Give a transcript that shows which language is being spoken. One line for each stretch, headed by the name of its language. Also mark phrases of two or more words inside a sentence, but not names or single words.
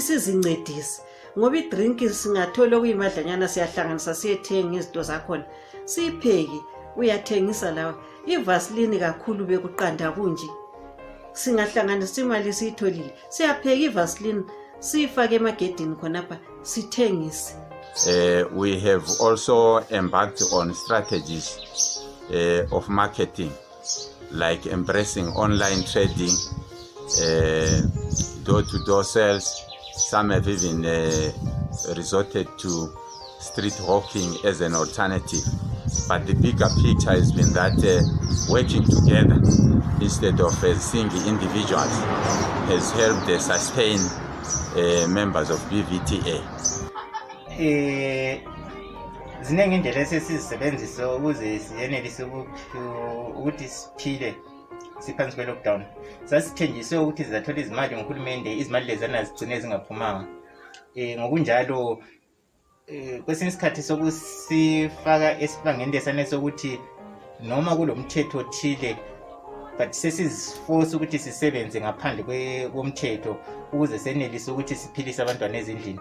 North Ndebele: Ukuthi sizincedise ngoba idrink singathola okuyimadlanyana siyahlanganisa siyethenga izinto zakhona siyipheki uyathengisa lawa ivaseline kakhulu bekuqanda kunje singahlanganisa imali siyitholile siyapheka ivaseline siyifake emagedini khonapha sithengise.
English: We have also embarked on strategies of marketing, like embracing online trading, door-to-door sales. Some have even resorted to street hawking as an alternative. But the bigger picture has been that working together instead of single individuals has helped sustain members of BVTA.
North Ndebele: Ziningi indlela esizisebenzisa ukuze siyenelise ukuthi siphile siphansi kwe-lockdown. Sasithenjiswe ukuthi sizathola izimali ngohulumende, izimali lezana zigcine zingaphumanga. Ngokunjalo kwesinye isikhathi sokusifaka esibangeni lesane sokuthi noma kulomthetho othile but sesiziforce ukuthi sisebenze ngaphandle komthetho ukuze senelise ukuthi siphilise abantwana ezindlini.